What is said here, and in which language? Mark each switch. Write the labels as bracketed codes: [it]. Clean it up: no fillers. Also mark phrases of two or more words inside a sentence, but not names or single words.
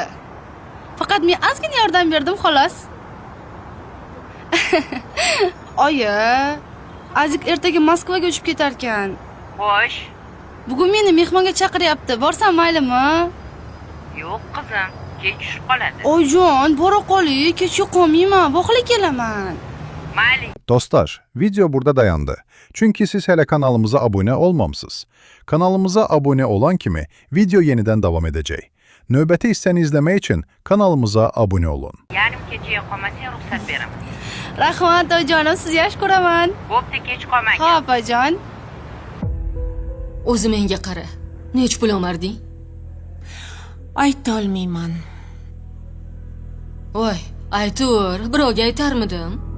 [uz] Faqat men ozgina yordam berdim xolos. Oyi, Azik ertaga Moskvaga uchib ketar ekan. Xo'sh. Bugun meni mehmonga chaqiryapti. Borsam maylimi? Yo'q qizim, kech tushib qoladi. Oyjon, bora qoling, kech yo'qolmayman. Voqila kelaman. Mayli. [tr] Dostlar, video burada dayandı. Çünkü siz hele kanalımıza abone olmamısınız. Kanalımıza abone olan kimi video yeniden devam edecek. [az] Növbəti hissəni izləmək için kanalımıza abone olun. [uz] Yarım kechaya qolmasang ruxsat beraman. Rahmat oyjonim, siz yaxshi ko'raman. Bo'pti, kech qolmang. Xo'p, oyjon. O'zi menga qara. Nech pul omarding? Ayta olmayman. Voy, aytur, birovga aytarmidim?